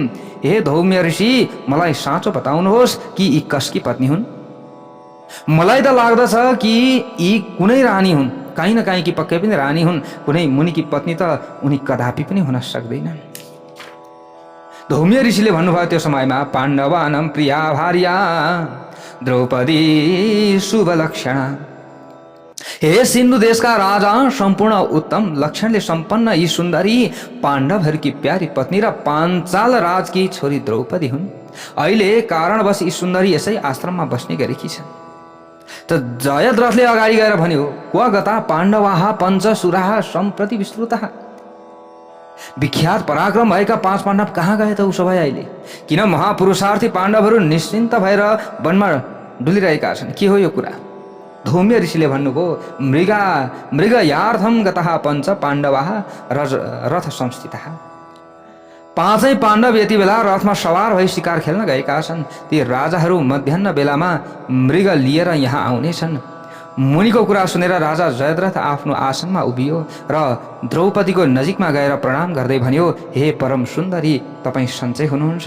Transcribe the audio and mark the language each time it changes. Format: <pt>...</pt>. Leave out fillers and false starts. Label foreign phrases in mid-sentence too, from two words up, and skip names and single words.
<ne>हे धौम्य ऋषि, मलाई साँचो बताउनुहोस् कि यी कसकी पत्नी हुन्? मलाई त लाग्दछ कि यी कुनै रानी हुन्, काहीँ न काहीँ कि पक्कै पनि रानी हुन्। कुनै मुनिकी पत्नी त उनी कदापि पनि हुन सक्दैनन्। धौम्य ऋषिले भन्नुभयो, त्यो समयमा</ne> <sa>पाण्डवानां प्रिया भार्या द्रौपदी शुभ लक्षणा।</sa> <ne>हे सिन्धु देशका राजा, सम्पूर्ण उत्तम लक्षणले सम्पन्न यी सुन्दरी पाण्डवहरूकी प्यारी पत्नी र पाञ्चाल राजकी छोरी द्रौपदी हुन्। अहिले कारणवश यी सुन्दरी यसै आश्रममा बस्ने गरेकी छन्। त जयद्रथले अगाडि गएर भन्यो,</ne> <sa>क्व गता पाण्डवाः पञ्चसुराः सम्प्रति विस्तृतः।</sa> <ne>विख्यात पराक्रम भएका 5 पाण्डव कहाँ गए त उसो भए अहिले? किन महापुरुषार्थी पाण्डवहरू निश्चिन्त भएर वनमा डुलिरहेका छन्? के हो यो कुरा? धौम्य ऋषिले भन्नुभयो,</ne> <sa>मृगयार्थम गतः पञ्च पाण्डवाः रथ संस्थितः।</sa> <ne>5 पाण्डव यति बेला रथमा सवार भई शिकार खेल्न गएका छन्। ती राजाहरू मध्याह्न बेलामा मृग लिएर यहाँ आउनेछन्। मुनिको कुरा सुनेर राजा जयद्रथ आफ्नो आसनमा उभियो र द्रौपदीको नजिकमा गएर प्रणाम गर्दै भन्यो, हे परम सुन्दरी, तपाईँ सन्चै हुनुहुन्छ?</ne>